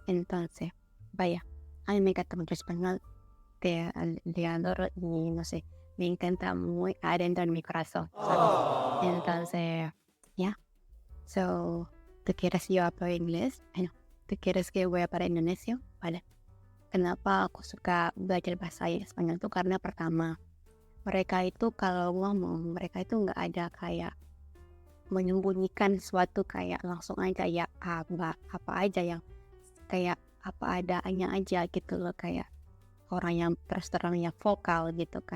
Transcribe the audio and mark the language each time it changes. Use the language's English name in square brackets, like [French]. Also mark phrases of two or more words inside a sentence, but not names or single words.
[Spanish] Entonces, vaya, a mí me encanta mucho español, le adoro, y no sé, me encanta muy adentro en mi corazón, ¿sabes? Entonces, ya. So, ¿tú quieres yo hablar inglés? Bueno, ¿tú quieres que voy a para Indonesia? Vale. [Indonesian] Kenapa aku suka belajar bahasa Spanyol itu karena pertama, mereka itu kalau ngomong, mereka itu nggak ada kayak menyembunyikan sesuatu, kayak langsung aja ya apa aja yang kayak apa adanya aja gitu loh, kayak orang yang terus terang yang vokal gitu kan.